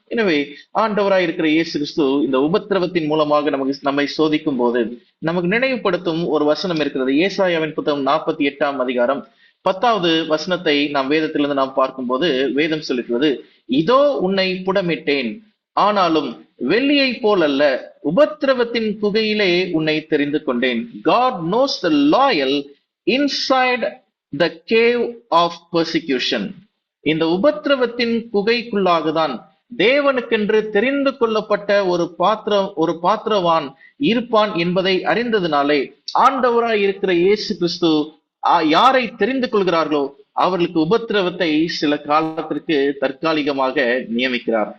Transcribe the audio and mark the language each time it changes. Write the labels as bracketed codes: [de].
[ta] எனவே ஆண்டவராய் இருக்கிற இயேசு கிறிஸ்து இந்த உபத்திரவத்தின் மூலமாக நம்மை சோதிக்கும் போது நமக்கு நினைவுபடுத்தும் ஒரு வசனம் இருக்கிறது. ஏசாயாவின் புத்தகம் 48ஆம் அதிகாரம் 10வது வசனத்தை நாம் வேதத்திலிருந்து நாம் பார்க்கும்போது வேதம் சொல்லுகிறது, இதோ உன்னை புடமிட்டேன், ஆனாலும் வெள்ளியை போல் அல்ல, உபத்திரவத்தின் குகையிலே உன்னை தெரிந்து கொண்டேன். [en] God knows the loyal inside the cave of persecution. [ta] இந்த உபத்திரவத்தின் குகைக்குள்ளாக தான் தேவனுக்கென்று தெரிந்து கொள்ளப்பட்ட ஒரு பாத்திரவான் இருப்பான் என்பதை அறிந்ததினாலே ஆண்டவராய் இருக்கிற இயேசு கிறிஸ்து யாரை தெரிந்து கொள்கிறார்களோ அவர்களுக்கு உபத்திரவத்தை சில காலத்திற்கு தற்காலிகமாக நியமிக்கிறார்.